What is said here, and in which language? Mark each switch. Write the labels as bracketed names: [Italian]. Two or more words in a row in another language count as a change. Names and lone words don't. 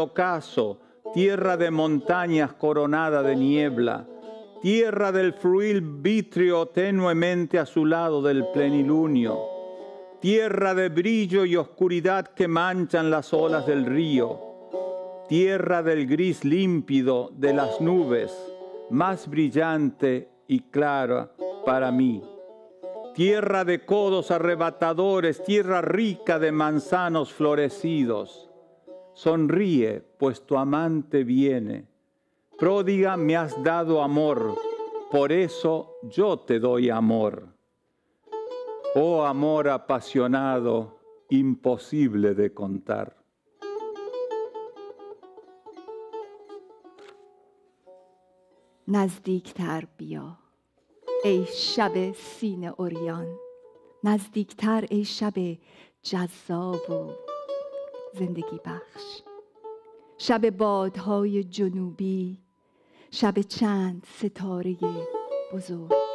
[Spanish] ocaso, tierra de montañas coronada de niebla, tierra del fluir vítreo tenuemente azulado del plenilunio, tierra de brillo y oscuridad que manchan las olas del río, tierra del gris límpido de las nubes, más brillante y clara para mí, tierra de codos arrebatadores, tierra rica de manzanos florecidos. Sonríe, pues tu amante viene. Pródiga me has dado amor, por eso yo te doy amor. Oh amor apasionado, imposible de contar. [Persian] نزدیکتر بیا ای شب سینه عریان، نزدیکتر ای شب جذاب و زندگی بخش، شب بادهای جنوبی، شب چند ستاره بزرگ،